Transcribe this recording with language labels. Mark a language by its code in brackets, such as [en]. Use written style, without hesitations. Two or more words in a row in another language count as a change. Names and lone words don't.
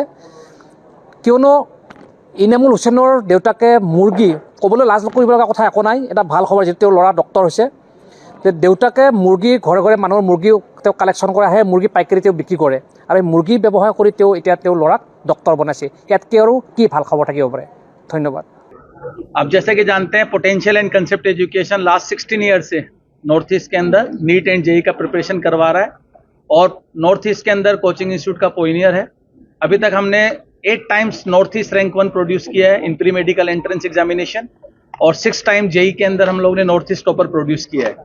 [as] কিয়নো ইনামুল হুছেইনৰ দেউতাকে মুৰ্গী, ক'বলৈ লাজ কৰিব লগা কথা একো নাই, এটা ভাল খবৰ, যিহেতু তেওঁৰ ল'ৰা ডক্টৰ হৈছে। দেউতাকে মুৰ্গী ঘৰে ঘৰে মানুহৰ মুৰ্গী তেওঁ কালেকশ্যন কৰে, আহে মুৰ্গী পাইকাৰী তেওঁ বিক্ৰী কৰে, আৰু এই মুৰ্গী ব্যৱসায় কৰি তেওঁ এতিয়া তেওঁৰ ল'ৰাক ডক্টৰ বনাইছে। ইয়াতকৈ আৰু কি ভাল খবৰ থাকিব পাৰে? ধন্যবাদ। [hi] अब जैसे कि जानते हैं पोटेंशियल एंड कंसेप्ट एजुकेशन [en] last 16 year [hi] से नॉर्थ ईस्ट के अंदर [en] NEET and JEE [hi] का प्रिपरेशन करवा रहा है, और नॉर्थ ईस्ट के अंदर [en] coaching institute [hi] का पोइनियर है। अभी तक हमने 8 [en] times North East rank 1 produce [hi] किया है [en] in pre medical entrance examination, [hi] और 6 टाइम जेई के अंदर हम लोग ने [en] North East topper produce [hi] किया है।